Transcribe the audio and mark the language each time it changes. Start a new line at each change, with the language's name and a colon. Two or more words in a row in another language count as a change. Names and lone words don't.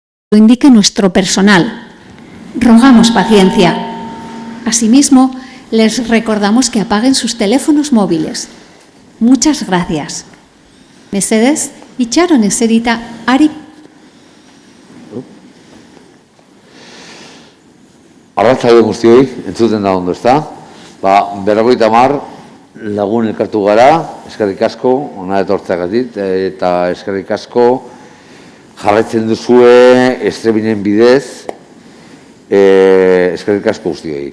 Spanish: lo indique nuestro personal. Rogamos paciencia. Asimismo, les recordamos que apaguen sus teléfonos móviles. Muchas gracias.
Basque: Mesedez, itxaron eserita ari. Arratsalde guztioi, entzuten da ondo, ezta? 50 lagun elkartu gara, eskerrik asko, hona etortzeagatik, eta eskerrik asko jarraitzen duzue estrebinen bidez, eskerrik asko guztioi.